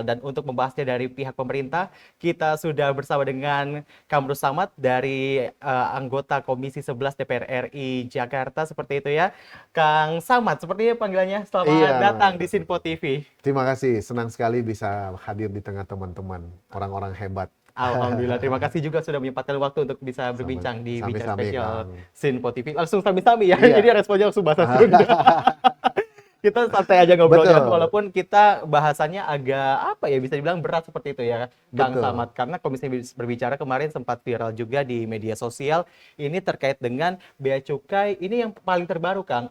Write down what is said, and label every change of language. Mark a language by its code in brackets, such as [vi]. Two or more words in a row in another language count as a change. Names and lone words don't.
[id] Dan untuk membahasnya dari pihak pemerintah, kita sudah bersama dengan Kamrus Samad dari anggota Komisi 11 DPR RI Jakarta, seperti itu ya. Kang Samad, sepertinya panggilannya. Iya, Selamat datang di Sinpo TV. terima kasih. Senang sekali bisa hadir di tengah teman-teman, orang-orang hebat. Alhamdulillah, terima kasih juga sudah menyempatkan waktu untuk bisa Sama- berbincang di Bincang Sami-sami, Spesial Kang. Sinpo TV. Langsung sami-sami ya, Iya, jadi responnya langsung bahasa Sunda. Kita santai aja ngobrolnya, betul, walaupun kita bahasannya agak apa ya, bisa dibilang berat seperti itu ya, Kang betul. Samad. Karena Komisi berbicara kemarin sempat viral juga di media sosial, ini terkait dengan bea cukai. Ini yang paling terbaru, Kang.